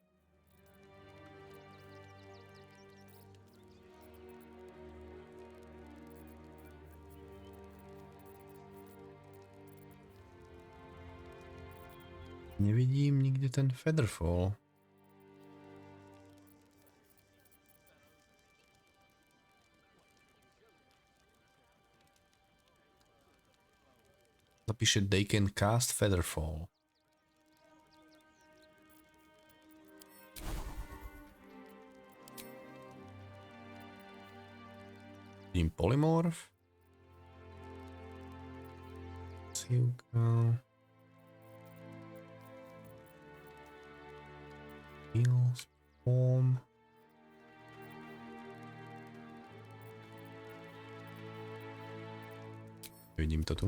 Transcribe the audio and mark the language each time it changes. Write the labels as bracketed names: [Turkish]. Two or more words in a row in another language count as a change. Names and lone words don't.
[Slovak] Nevidím nikde ten Featherfall. [English] Zapíše they can cast Featherfall. [Slovak] Vidím polymorph. Sivka. Heal, spawn. Vidím to tu.